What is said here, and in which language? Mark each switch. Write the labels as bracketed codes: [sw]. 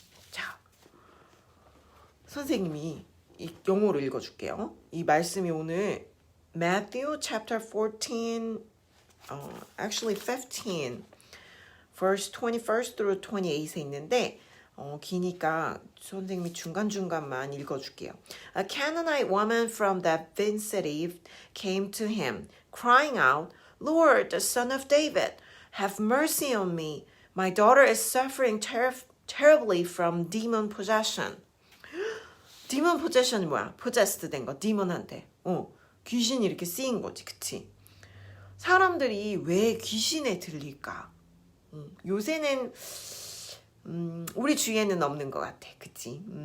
[ko] 자, 선생님이 이 영어로 읽어줄게요. 이 말씀이 오늘 [en] Matthew chapter 14, actually 15, verse 21st through 28 [ko] 에 있는데 기니까 선생님이 중간중간만 읽어줄게요. [en] A Canaanite woman from that vicinity came to him, crying out, Lord, the son of David, have mercy on me. My daughter is suffering terribly from demon possession. demon possession [ko] 이 뭐야? possessed 된 거, demon한테. 귀신이 이렇게 쓰인 거지, 그치? 사람들이 왜 귀신에 들릴까? 요새는 우리 주위에는 없는 것 같아, 그치?